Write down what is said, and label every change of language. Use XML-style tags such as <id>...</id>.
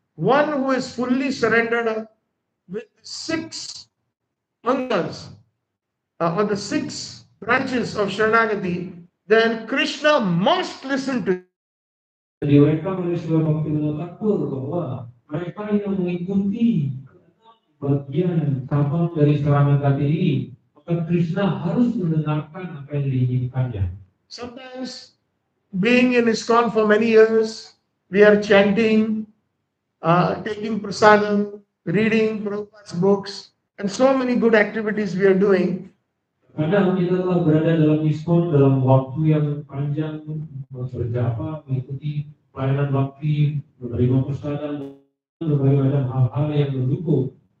<en>One who is fully surrendered with 6 angas, or the 6 branches of Sharnagati, then Krishna must listen to him.</en> <id>Diuraikan oleh Srila Bhaktivinoda Thakur bahwa mereka yang mengikuti bagian cabang dari Sharnagati ini, maka Krishna harus mendengarkan apa yang diinginkannya.</id> <en>Sometimes, being in ISKCON for many years, we are chanting, taking prasadam, reading Prabhupada's books, and so many good activities we are doing.</en> <id>Kadang kita telah berada dalam ISKCON dalam waktu yang panjang, berjapa, mengikuti pelayanan bakti, menerima prasadam, berbagai macam hal-hal yang mendukung.</id>